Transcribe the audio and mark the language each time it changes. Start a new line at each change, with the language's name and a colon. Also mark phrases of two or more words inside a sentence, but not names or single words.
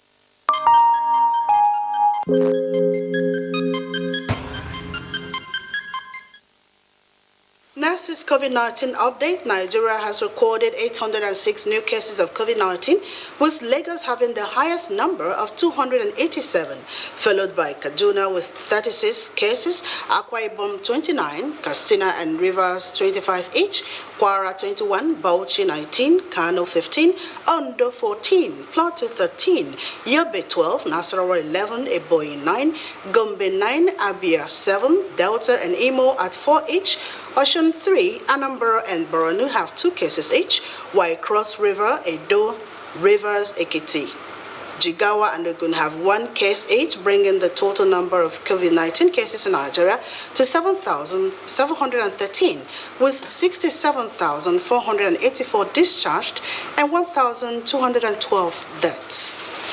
English: Next is COVID-19 update. Nigeria has recorded 806 new cases of COVID-19, with Lagos having the highest number of 287, followed by Kaduna with 36 cases, Akwa Ibom 29, Katsina and Rivers 25 each, Kwara 21, Bauchi 19, Kano 15, Ondo 14, Plateau 13, Yobe 12, Nasarawa 11, Ebonyi 9, Gombe 9, Abia 7, Delta and Imo at 4 each, Ocean 3, Anambra and Borno have 2 cases each, while Cross River, Edo, Rivers, Ekiti, Jigawa and Ogun have 1 case each, bringing the total number of COVID-19 cases in Nigeria to 7,713, with 67,484 discharged and 1,212 deaths.